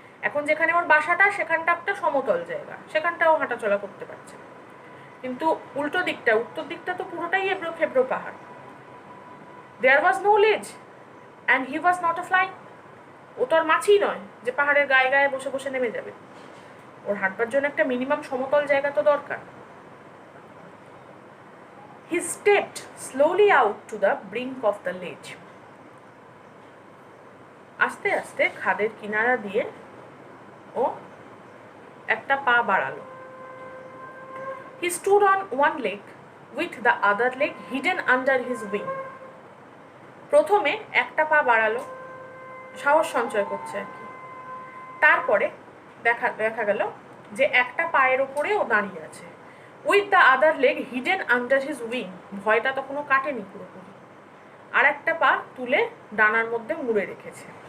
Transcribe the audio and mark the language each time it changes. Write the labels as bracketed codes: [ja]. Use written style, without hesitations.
[bn] এখন যেখানে ওর বাসাটা সেখানটা একটা সমতল জায়গা, সেখানটাও হাঁটাচলা করতে পারছে, কিন্তু উল্টো দিকটা, উত্তর দিকটা তো পুরোটাই এবড়ো খেবড়ো পাহাড়। [en] There was no leg and he was not a fly. [bn] ও তো আর মাছই নয় যে পাহাড়ের গায়ে গায়ে বসে বসে নেমে যাবে, ওর হাঁটবার জন্য একটা মিনিমাম সমতল জায়গা তো দরকার। [en] He stepped slowly out to the brink of the ledge. [bn] আস্তে আস্তে খাদের কিনারা দিয়ে ও একটা পা বাড়ালো। [en] He stood on one leg with the other leg hidden under his wing. [bn] প্রথমে একটা পা বাড়ালো, সাহস সঞ্চয় করছে আর কি। তারপরে দেখা গেল যে একটা পায়ের ওপরে ও দাঁড়িয়ে আছে, [en] With the other leg hidden under his wing. [bn] ভয়টা তখনও কাটেনি পুরোপুরি, আর একটা পা তুলে ডানার মধ্যে মুড়ে রেখেছে।